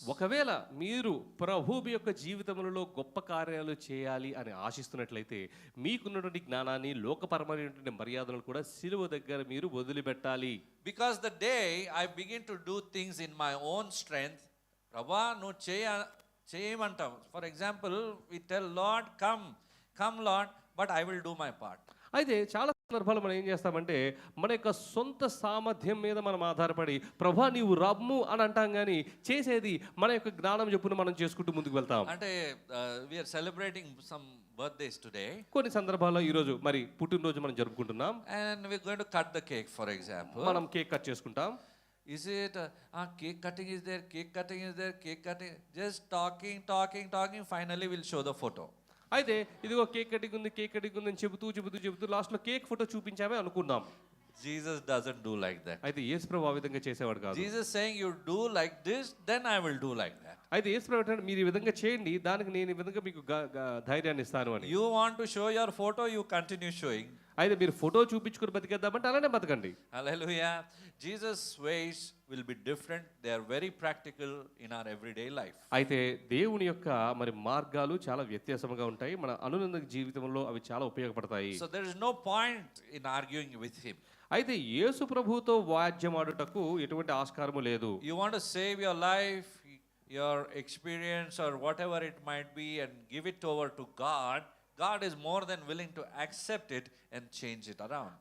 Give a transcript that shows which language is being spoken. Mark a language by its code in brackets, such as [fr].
[te] ఒకవేళ మీరు ప్రభువు యొక్క జీవితములలో గొప్ప కార్యాలు చేయాలి అని ఆశిస్తున్నట్లయితే మీకున్నటువంటి జ్ఞానాన్ని, లోకపరమైనటువంటి మర్యాదలను కూడా సిలువ దగ్గర మీరు వదిలిపెట్టాలి. [en] Because the day I begin to do things in my own strength, Prabha [te] నువ్వు చేయమంటాం. [en] For example, we tell Lord, come Lord, but I will do my part. [te] అయితే చాలా సందర్భాలు మనం ఏం చేస్తామంటే మన యొక్క సొంత సామర్థ్యం మీద మనం ఆధారపడి ప్రభా నీవు రమ్ము అని అంటాం, కానీ చేసేది మన యొక్క జ్ఞానం చెప్పును మనం చేసుకుంటూ ముందుకు వెళ్తాం. [en] అంటే we are celebrating some birthdays today. [te] కొన్ని సందర్భాల్లో ఈరోజు మరి పుట్టినరోజు మనం జరుపుకుంటున్నాం. [en] And we're going to cut the cake, for example. [te] మనం కేక్ కట్ చేసుకుంటాం. [en] Is it cake cutting is there, cake cutting, just talking, finally we'll show the photo. [te] అయితే ఇదిగో కేక్ కటింగ్ ఉంది అని చెబుతూ లాస్ట్లో కేక్ ఫోటో చూపించామే అనుకున్నాం. [en] Jesus doesn't do like that. [te] అయితే యేసు ప్రభు ఆ విధంగా చేసేవాడు కాదు. [en] Jesus saying you do like this, then I will do like that. [te] అయితే యేసు ప్రభు అంటే మీరు ఈ విధంగా చేయండి, దానికి నేను ఈ విధంగా మీకు ధైర్యాన్ని ఇస్తాను అని. [en] You want to show your photo, you continue showing. [te] అయితే మీరు ఫోటో చూపించుకుని బతికేద్దామంటే అలానే బతకండి. [en] Hallelujah. Jesus' ways will be different. They are very practical in our everyday life. [te] అయితే దేవుని యొక్క మరి మార్గాలు చాలా వ్యత్యాసంగా ఉంటాయి. మన అనుదిన జీవితంలో అవి చాలా ఉపయోగపడతాయి. [en] So there is no point in arguing with him. [te] అయితే యేసు ప్రభువుతో వాద్యమాడుటకు ఎటువంటి ఆస్కారము లేదు. [en] You want to save your life, your experience, or whatever it might be, and give it over to God. God is more than willing to accept it and change it around.